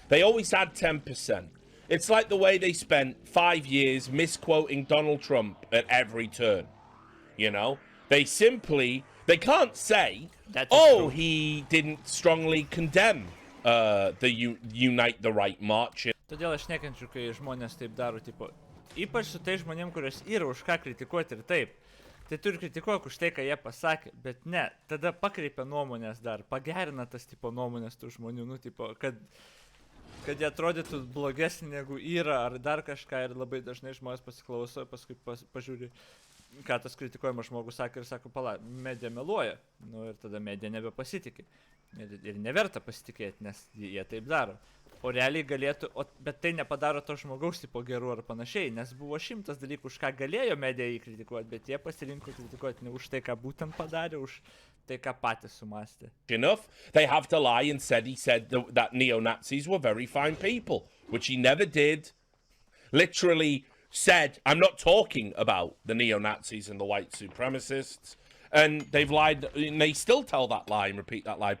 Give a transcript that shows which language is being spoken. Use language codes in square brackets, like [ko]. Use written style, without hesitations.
[en] They always add 10%. It's like the way they spent 5 years misquoting Donald Trump at every turn. You know? They can't say, he didn't strongly condemn the Unite the Right march. [lt] Todėl aš nekenčiu, kai žmonės taip daro, tipo, ypač su tai žmonėm, kurios yra už ką kritikuoti ir taip. Tai turi kritikuoti už tai, ką jie pasakė, bet ne, tada pakreipia nuomonės dar, pagerina tas tipo nuomonės tų žmonių, nu, tipo, kad jie atrodytų blogesnį negu yra, ar dar kažką, ir labai dažnai žmonės pasiklauso, paskui pažiūri, ką tas kritikuojamas žmogus sakė ir sako, pala, medija meluoja, nu, ir tada medija nebepasitikė. Ir neverta pasitikėti, nes jie taip daro. O realiai galėtų, bet tai nepadaro to žmogaus tipo gerų ar panašiai, nes buvo 100 dalykų, už ką galėjo medija jį kritikuoti, bet jie pasirinko kritikuoti ne už tai, ką būtent padarė, už tai, ką patys sumastė. [en] Enough, they have to lie and he said that neo-Nazis were very fine people, which he never did. Literally said, I'm not talking about the neo-Nazis and the white supremacists. And they've lied, and they still tell that lie and repeat that lie.